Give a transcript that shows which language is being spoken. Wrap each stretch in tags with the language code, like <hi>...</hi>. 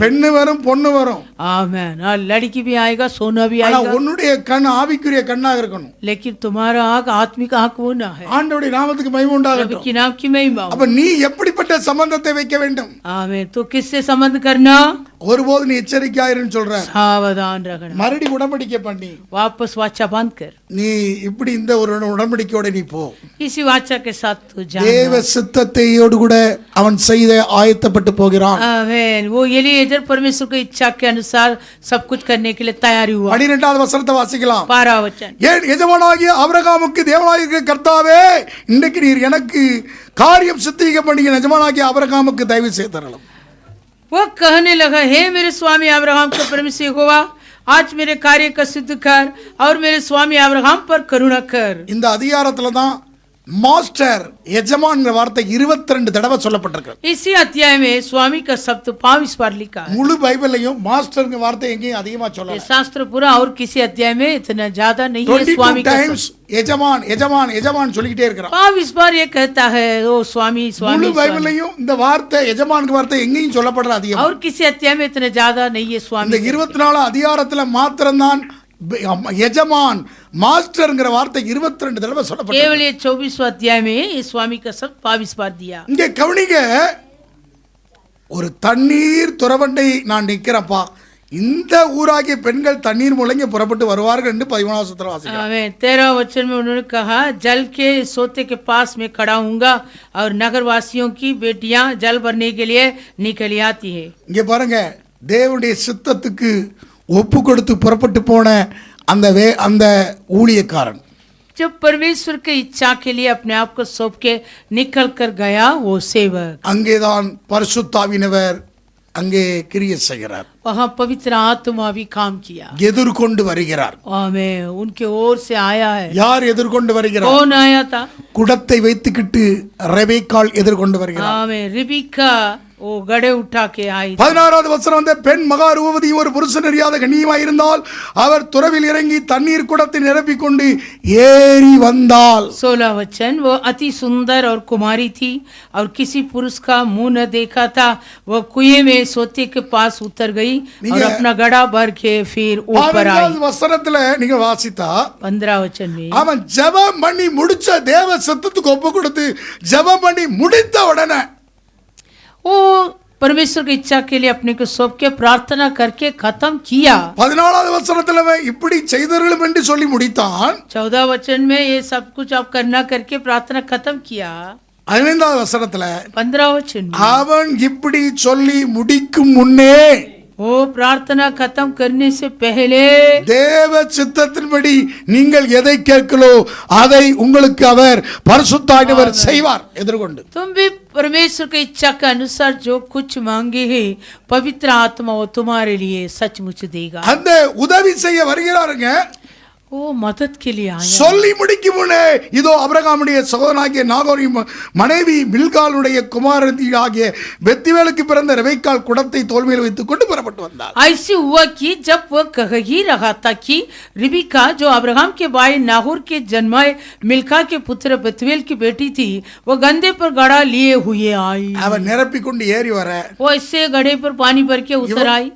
<ta>பெண்ணு வரும் பொண்ணு வரும்.</ta> <hi>आमीन. लड़की भी आएगा, सोना भी</hi> <ta>ஆனா</ta> <hi>आएगा.</hi> <ta>உன்னுடைய கண் ஆவிக்குரிய கண்ணாக இருக்கணும்.</ta> <hi>लेकिन तुम्हारा आंख आत्मिक आंख होना है.</hi> <ta>ஆண்டவருடைய நாமத்துக்கு மகிமை உண்டாகட்டும்.</ta> <hi>की नाम की महिमा.</hi> <ta>அப்ப நீ எப்படிப்பட்ட சம்பந்தத்தை வைக்க வேண்டும்?</ta> <hi>आमीन. तो किससे संबंध करना?</hi> <ta>ஒருபோது நீ எச்சரிக்கையாயிருன்னு சொல்ற.</ta> <hi>सावधान रखना,</hi> <ta>மறுபடி உடன்படிக்கை பண்ணி</ta> <hi>वापस वाचा बांध कर</hi> <ta>நீ இப்படி இந்த ஒரு உடன்படிக்கையோட நீ போ.</ta> <hi>इसी वाचा के साथ तू जा.</hi> <ta>தேவ சித்தத்தையோடு கூட அவன் செய்த ஆயத்தப்பட்டு போகிறான்.</ta> <hi>आमीन. वो एलीएजर परमेश्वर की इच्छा के अनुसार सब कुछ करने के लिए तैयारी हुआ.</hi> <ta>12வது வசனத்தை வாசிக்கலாம்.</ta> <hi>12 वचन.</hi> <ta>ஏன் எஜமானாகிய ஆபிரகாமுக்கு தேவனாகிய கர்த்தாவே, இன்றைக்கு நீர் எனக்கு காரியம் சித்திக்க பண்ணி எஜமானாகிய ஆபிரகாமுக்கு தயவு செய்தரலும்.</ta> <hi>वो कहने लगा, हे मेरे स्वामी अब्राहम का परमेश्वर यहोवा, आज मेरे कार्य का सिद्ध कर और मेरे स्वामी अब्राहम पर करुणा कर.</hi> <ta>இந்த அதிகாரத்துல தான் மாஸ்டர் எஜமான்ங்கிற வார்த்தை 22 தடவை சொல்லப்பட்டிருக்கு.</ta> <hi>इसी अध्याय में स्वामी का शब्द 22 बार लिखा है.</hi> <ta>முழு பைபிளையும் மாஸ்டர்ங்கிற வார்த்தை எங்கேயும் அதிகமா</ta> <hi>ये</hi> <ta>சொல்லல.</ta> <hi>शास्त्र पूरा और किसी अध्याय में इतना ज्यादा नहीं है.</hi> <ta>22</ta> <hi>स्वामी का</hi> <ta>டைம்ஸ் எஜமான் எஜமான் எஜமான் சொல்லிக்கிட்டே இருக்கிறான்.</ta> <hi>22 बार ये कहता है, ओ स्वामी</hi> <ta>முழு</ta> <hi>स्वामी स्वामी.</hi> <ta>பைபிளையும் இந்த வார்த்தை எஜமான்ங்கிற வார்த்தை எங்கேயும் சொல்லப்படுற அதிகம்.</ta> <hi>और किसी अध्याय में इतना ज्यादा नहीं है</hi> <ta>இந்த</ta> <hi>स्वामी.</hi> <ta>24 அதிகாரத்துல மாத்திரம்தான் எஜமான் மாஸ்டர்ங்கிற வார்த்தை 22 தடவை சொல்லப்பட்டது.</ta> <hi>केवल ये 24 अध्याय में ये स्वामी का शब्द 22 बार दिया.</hi> <ta>இங்க கவனிங்க, ஒரு தண்ணீர் துறவண்டை நான் நிக்கிறப்பா, இந்த ஊராகிய பெண்கள் தண்ணீர் முழங்கி புறப்பட்டு வருவார்கள் என்று 13 வசனத்துல வாசிக்கிறோம்.</ta> <hi>आमीन. 13 वचन में उन्होंने कहा, जल के सोते के पास में खड़ा हूँगा और नगरवासियों की बेटियां जल भरने के लिए निकली आती है.</hi> <ta>இங்க பாருங்க, தேவனுடைய சித்தத்துக்கு ஒப்பு கொடுத்து புறப்பட்டு போன அந்த ஊழியக்காரன்,</ta> <hi>जब परमेश्वर की इच्छा के लिए अपने आप को सौंप के निकल कर गया वो सेवक,</hi> <ta>அங்கேதான் பரிசுத்தாவினவர் அங்கே கிரியை செய்கிறார்.</ta> <hi>वहाँ पवित्र आत्मा भी काम किया.</hi> <ta>எதிர்கொண்டு வருகிறார்.</ta> <hi>आमीन. उनके ओर से आया है.</hi> <ta>யார் எதிர்கொண்டு வருகிறார்?</ta> <hi>कौन आया था?</hi> <ta>குடத்தை வைத்துக்கிட்டு ரெபேக்காள் எதிர்கொண்டு வருகிறார்.</ta> <hi>आमीन. रिबिका वो गड़े उठा के आई.</hi> <ta>16வது வசனம் வந்து, பெண் மகா ரூபவதியும் ஒரு புருஷன் அறியாத கன்னியுமாய் இருந்தால் அவர் துறவில் இறங்கி தண்ணீர் குடத்தை நிரப்பிக் கொண்டு ஏறி வந்தால்.</ta> <hi>16 वचन, वो अति सुंदर और कुमारी थी और किसी पुरुष का मुंह न देखा था. वो कुएं में सोते के पास उतर गई और अपना गड़ा भर के फिर ऊपर आई.</hi> <ta>15வது வசனத்துல நீங்க வாசித்தா,</ta> <hi>15 वचन में</hi> <ta>அவன் ஜெபம் பண்ணி முடிச்ச தேவ சத்தத்துக்கு ஒப்பு கொடுத்து ஜெபம் பண்ணி முடித்த உடனே</ta> <hi>वो परमेश्वर की इच्छा के लिए अपने को सौंप के प्रार्थना करके खत्म किया.</hi> <ta>14வது வசனத்துல இப்படி செய்தர்களும் என்று சொல்லி முடித்தான்.</ta> <hi>14 वचन में ये सब कुछ आप करना करके प्रार्थना खत्म किया.</hi> <ta>15வது வசனத்துல</ta> <hi>15 वचन में</hi> <ta>அவன் இப்படி சொல்லி முடிக்கும் முன்னே</ta> <hi>वो प्रार्थना खत्म करने से पहले</hi> <ta>தேவ சித்தத்தின்படி நீங்கள் எதை கேட்களோ அதை உங்களுக்கு அவர் பரிசுத்தாவினர் செய்வார். எதிர்கொண்டு</ta> <hi>तुम भी परमेश्वर की इच्छा के अनुसार जो कुछ मांगे है पवित्र आत्मा वो तुम्हारे लिए सचमुच देगा.</hi> <ta>அந்த உதவி செய்ய வருகிறாருங்க.</ta> <hi>वो मदद के लिए आया.</hi> <ta>சொல்லி முடிக்கும் முன்னே இதோ ஆபிரகாமுடைய சகோதரனாகிய நாகோரின் மனைவி மில்காளுடைய குமாரத்தி ஆகிய பெத்துவேலுக்கு பிறந்த ரெபெக்காள் குடத்தை தோள்மேல் வைத்துக் கொண்டு புறப்பட்டு வந்தாள்.</ta> <hi>ऐसे हुआ कि जब वह कह ही रहा था कि रिबिका जो अब्राहम के भाई नाहोर के जन्माए मिल्का के पुत्र बेतुएल की बेटी थी, वो गंदे पर गड़ा लिए हुए आई.</hi> <ta>அவன் நிரப்பி கொண்டு ஏறி வர</ta> <hi>वो इससे गड़े पर पानी भर के उतर आई.</hi>